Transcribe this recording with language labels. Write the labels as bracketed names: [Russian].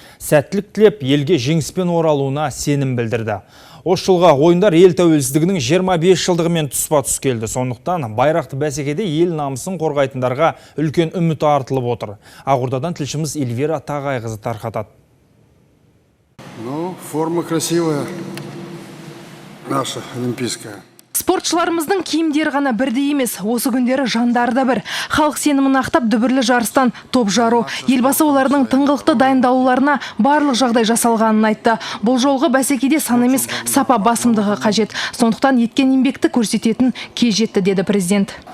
[Kazakh] Сәттілік тілеп, елге жеңіспен оралуына сенім білдірді. Осы жылға ойындар ел тәуелсіздігінің 25 жылдығымен тұспа-тұс келді. Сондықтан байрақты бәсекеде ел намысын қорғайтындарға үлкен үміт артылып отыр. Ақордадан тілшіміз Эльвира Тағайқызы тарқатады. [Russian] Ну, форма красивая, наша олимпийская. [Kazakh] Спортшыларымыздың киімдері ғана бірдей емес, осы күндері жандары да бір. Халық сенімін ақтап дүбірлі жарыстан топ жару. Елбасы олардың тыңғылықты дайындалуларына барлық жағдай жасалғанын айтты. Бұл жолғы бәсекеде сан емес сапа басымдығы қажет. Сондықтан еткен еңбекті көрсететін кез жетті, деді президент.